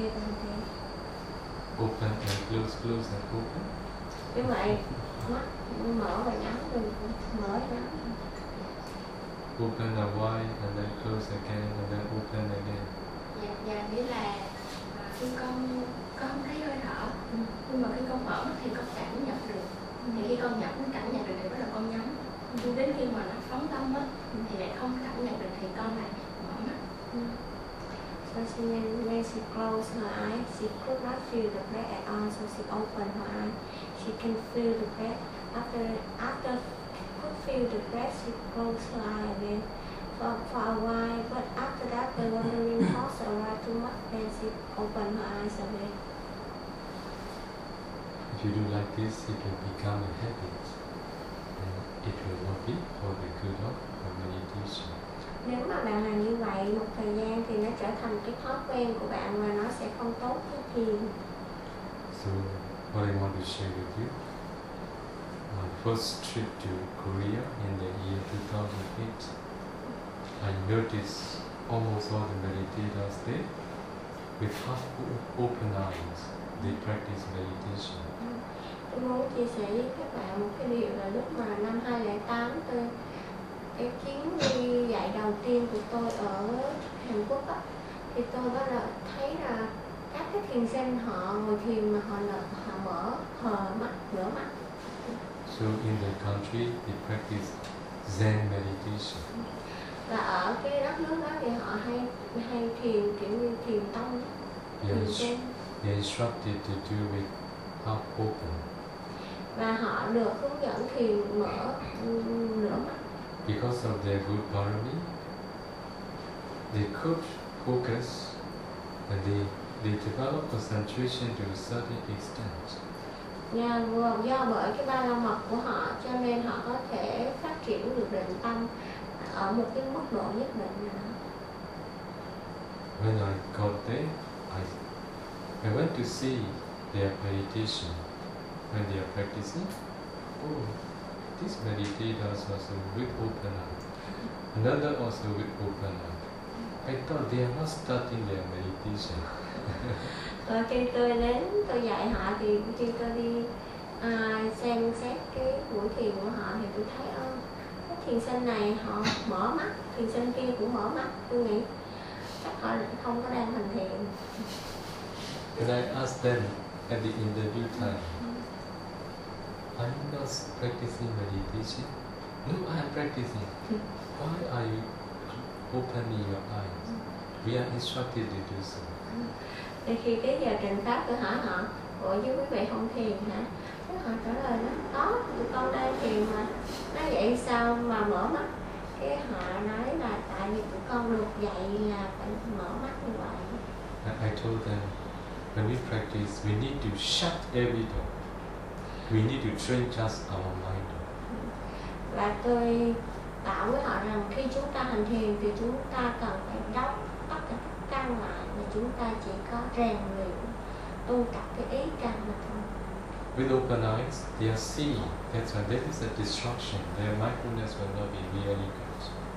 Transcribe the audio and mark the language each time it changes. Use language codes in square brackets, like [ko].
[en] Open and close, close and open. [vi] Như vậy, mắt mở và nhắm, mình mở nhắm. [en] Open and wide and then close again and then open again. [vi] Dạ, nghĩa là khi con thấy hơi thở, nhưng mà khi con mở thì con cảm nhận được. Thì khi con nhận cảm nhận được thì bắt đầu con nhắm. Nhưng đến khi mà nó phóng tâm á, thì lại không cảm nhận được thì con lại mở mắt. [en] So when she closed her eyes, she could not feel the breath at all. So she opened her eyes, she can feel the breath. After could feel the breath, she closed her eyes again for a while. But after that, the wandering thoughts arrived too much, then she opened her eyes again. If you do like this, it will become a habit. And it will not be for the good of meditation. [vi] Nếu mà bạn làm như vậy một thời gian thì nó trở thành cái thói quen của bạn và nó sẽ không tốt với thiền. [en] So, what I want to share with you, my first trip to Korea in the year 2008, I noticed almost all the meditators there With half open eyes, they practice meditation. [vi] Tôi muốn chia sẻ với các bạn một cái điều là lúc mà năm 2008 tôi cái chuyến đi dạy đầu tiên của tôi ở Hàn Quốc á, thì tôi bắt đầu thấy là các cái thiền sinh họ ngồi thiền mà họ mở hờ mắt mở mắt. [en] So in the country they practice Zen meditation. [vi] Và ở cái đất nước đó thì họ hay thiền kiểu như thiền tông. [en] They instructed to do it half open. [vi] Và họ được hướng dẫn thiền mở nửa mắt. [en] Because of their good dharma, they could focus and they develop concentration to a certain extent. [vi] Do bởi cái ba la mật của họ cho nên họ có thể phát triển được định tâm ở một cái mức độ nhất định nào đó. [en] When I got there, I went to see their meditation. When they are practicing, these meditators also with open eyes, another also with open eyes. I thought they are not starting their meditation. [vi] Khi tôi đến, tôi dạy họ thì khi tôi đi xem xét cái buổi thiền của họ thì tôi thấy cái thiền sinh này họ mở mắt, thiền sinh kia cũng mở mắt. Tôi nghĩ chắc họ không có đang hành thiền. [en] And I asked them at the interview time, are you not practicing meditation? No, I am practicing. Why are you opening your eyes? We are instructed to do so. [vi] Thì khi cái giờ trình pháp tôi hỏi họ, ủa chứ quý vị không thiền hả? Thế họ trả lời đó, có, tụi con đang thiền mà. Nói vậy sao mà mở mắt? Cái họ nói là tại vì tụi con được dạy là phải mở mắt như vậy. [en] I told them, when we practice, we need to shut every door. We need to train just our mind. [vi] Và tôi bảo với họ rằng khi chúng ta hành thiền thì chúng ta cần phải đóng tất cả các căn lại mà chúng ta chỉ có rèn luyện tu tập cái ý căn mà thôi. [en] With open eyes, they are seeing that when there is a distraction, their mindfulness will not be really good.